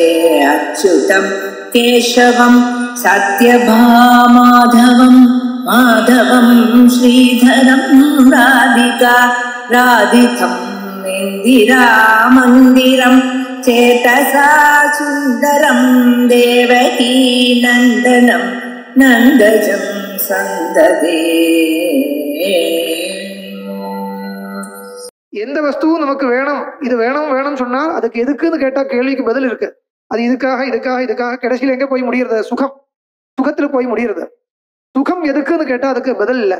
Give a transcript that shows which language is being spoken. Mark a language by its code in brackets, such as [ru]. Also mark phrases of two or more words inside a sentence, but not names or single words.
[sa] अच्युतं केशवं सत्यभामाधवं माधवं श्रीधरं राधिका राधितं इन्दिरामन्दिरं चेतसा सुन्दरं देवकी नन्दनं नन्दजं सन्ददे। [ta] எந்த வஸ்துவும் நமக்கு வேணும், இது வேணும் வேணும் சொன்னா அதுக்கு எதுக்குன்னு கேட்டா கேள்விக்கு பதில் இருக்கு. அது இதுக்காக கடைசியில் எங்க போய் முடியறது? சுகத்துல போய் முடியறது. சுகம் எதுக்குன்னு கேட்டா அதுக்கு பதில் இல்லை.